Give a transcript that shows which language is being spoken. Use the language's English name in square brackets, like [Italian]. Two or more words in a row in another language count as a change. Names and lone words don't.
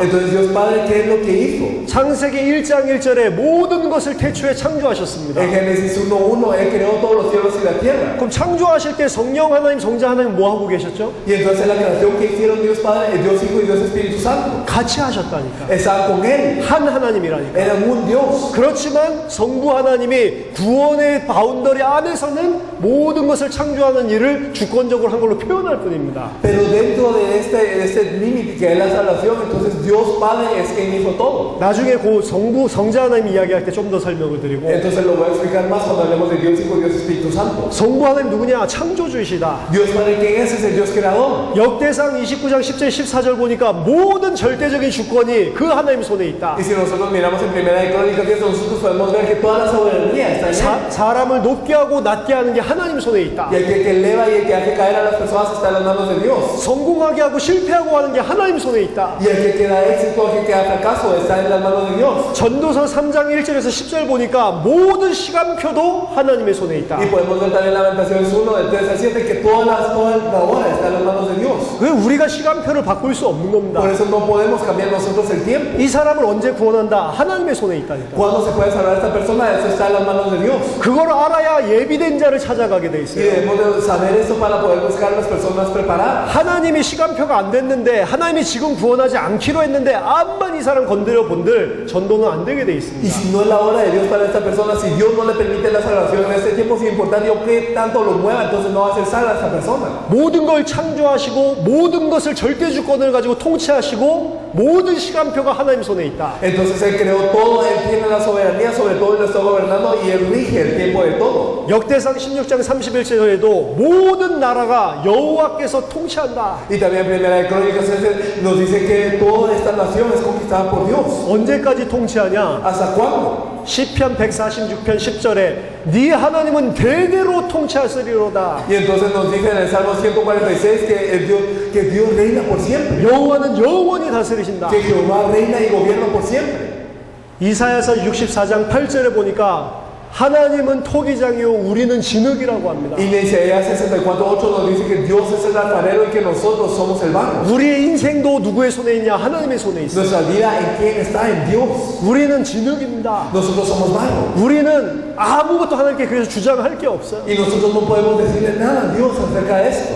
[Spanish] Entonces Dios Padre, ¿qué es lo que hizo? [Korean] 창세기 1장 1절에 모든 것을 태초에 창조하셨습니다. [Spanish] En Génesis 1:1 Él creó todos los cielos y la tierra. [Korean] 그럼 창조하실 때 성령 하나님, 성자 하나님 뭐 하고 계셨죠? [Spanish] Y entonces la creación que hicieron Dios Padre, Dios Hijo y Dios Espíritu Santo, [Korean] 같이 하셨다니까. [Spanish] estaban con Él, [Korean] 한 하나님이라니까. [Spanish] eran un Dios. [Korean] 그렇지만 성부 하나님이 구원의 바운더리 안에서는 모든 것을 창조하는 일을 주권적으로 한 걸로 표현할 뿐입니다. [Spanish] Pero dentro de este límite que es la salvación, entonces Dios Padre es quien hizo todo. [Korean] 나중에 그 성자 하나님 이야기할 때 좀 더 설명을 드리고 [Spanish] Entonces lo voy a explicar más cuando hablemos de Dios Hijo y Dios Espíritu Santo. [Korean] 성부 하나님 누구냐? 창조주이시다. [Spanish] Dios Padre, ¿quién es? Es el Dios creador. [Korean] 역대상 29장 10절 14절 보니까 모든 절대적인 주권이 그 하나님 손에 있다. [Spanish] Y si nosotros miramos en Primera de Crónicas 10, nosotros podemos ver que toda la soberanía está Él. [Korean] 사람을 높게 하고 낮게 하는 게 하나님 손에 있다. [Spanish] Y el que eleva y el que hace caer a las personas está en las manos de Dios. [Korean] 성공하게 하고 실패하고 하는 게 하나님 손에 있다. [Spanish] Y el que da éxito, el que da fracaso está en las manos de Dios. [Korean] 전도서 3장 1절에서 10절 보니까 모든 시간표도 하나님의 손에 있다. [Spanish] Y podemos ver también Lamentaciones 1 del 3 al 7 que toda la hora está en las manos de Dios. [Korean] 왜 우리가 시간표를 바꿀 수 없는 겁니다. [Spanish] Por eso no podemos cambiar nosotros el tiempo. [Korean] 이 사람을 언제 구원한다? 하나님의 손에 있다니까. [Spanish] ¿Cuándo se puede salvar a esta persona? Eso está en las manos de Dios. [Korean] 그걸 알아야 예비된 자를 찾아가게 돼 [Spanish] Y [Korean] 있어요. [Spanish] debemos de saber esto para poder buscar a las personas preparadas. [Korean] 하나님이 시간표가 안 됐는데 하나님이 지금 구원하지 않기로 했는데 암만 이 사람 건드려 본들 전도는 안 되게 돼 [Spanish] Y [Korean] 있습니다. [Spanish] si no es la hora de Dios para esta persona, si Dios no le permite la salvación en este tiempo, sin importar yo qué tanto lo mueva, entonces no va a ser salva esta persona. [Korean] 모든 걸 창조하시고 모든 것을 절대주권을 가지고 통치하시고 모든 시간표가 하나님 손에 있다. [Spanish] Entonces Él creó todo, Él tiene la soberanía sobre todo y lo está gobernando y Él rige el tiempo de todo. [Korean] 역대상 16장 31절에도 모든 나라가 여호와께서 통치한다. [Spanish] Y también Primera de Crónicas nos dice que toda esta nación es conquistada por Dios. [Korean] 언제까지 통치하냐? [Spanish] ¿Hasta cuándo? [Korean] 시편 146편 10절에 네 하나님은 대대로 통치하시리로다. [Spanish] Y entonces nos dice en el Salmo 146 que Dios reina por siempre. [Korean] 여호와는 영원히 다스리신다. [Spanish] Que Jehová reina y gobierna por siempre. [Korean] 이사야서 64장 8절에 보니까 하나님은 토기장이요 우리는 진흙이라고 합니다. [Spanish] Y en Isaías 64:8 nos dice que Dios es el alfarero y que nosotros somos el barro. [Korean] 우리의 인생도 누구의 손에 있냐? 하나님의 손에 있어. [Spanish] Nuestra vida en quién está, en Dios. [Korean] 우리는 진흙입니다. [Spanish] Nosotros somos barro. [Korean] 우리는 아무것도 하나님께 그래서 주장할 게 없어요. [Spanish] Y nosotros no podemos decirle nada a Dios acerca de esto.